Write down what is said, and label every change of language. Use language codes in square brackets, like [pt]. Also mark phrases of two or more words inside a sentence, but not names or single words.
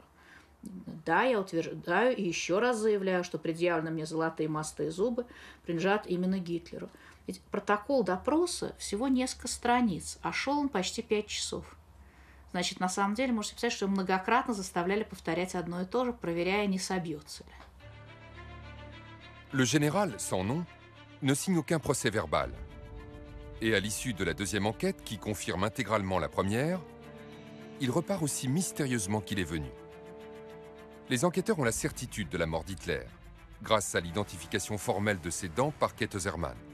[ru] Да, я утверждаю и еще раз заявляю, что предъявленные мне золотые мосты и зубы принадлежат именно Гитлеру. Ведь протокол допроса всего несколько страниц, а шел он почти 5 часов. Значит, на самом деле, можете представить, что его многократно заставляли повторять одно и то же, проверяя, не собьется ли. [fr] Le général, sans nom, ne signe aucun procès verbal. Et à l'issue de la deuxième enquête, qui confirme intégralement la première, il repart aussi mystérieusement qu'il est venu. Les enquêteurs ont la certitude de la mort d'Hitler, grâce à l'identification formelle de ses dents par Käthe Zerman.